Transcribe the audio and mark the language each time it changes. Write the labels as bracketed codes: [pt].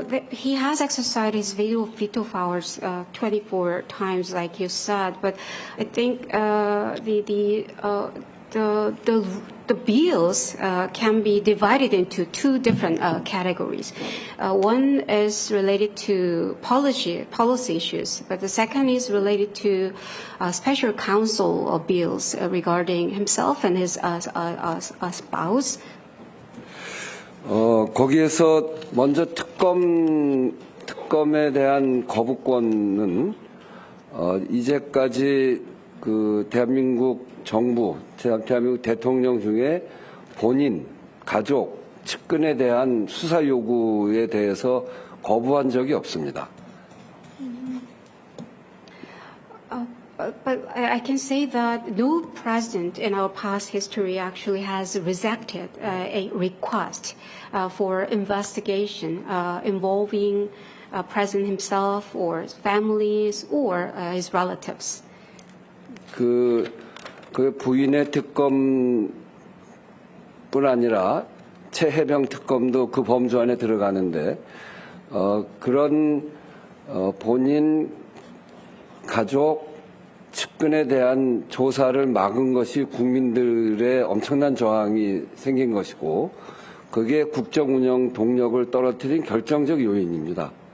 [en] He has exercised his veto powers 24 times, like you said, but I think the bills can be divided into 2 different categories. One is related to policy issues, but the second is related to special counsel bills regarding himself and his spouse. [ko] 거기에서 먼저 특검에 대한 거부권은 이제까지 그 대한민국 정부, 대한민국 대통령 중에 본인, 가족, 측근에 대한 수사 요구에 대해서 거부한 적이 없습니다. [en] But I can say that no president in our past history actually has rejected a request for investigation involving president himself or his families or his relatives. [ko] 그 부인의 특검뿐 아니라 최혜병 특검도 그 범주 안에 들어가는데 그런 본인 가족 측근에 대한 조사를 막은 것이 국민들의 엄청난 저항이 생긴 것이고 그게 국정 운영 동력을 떨어뜨린 결정적 요인입니다.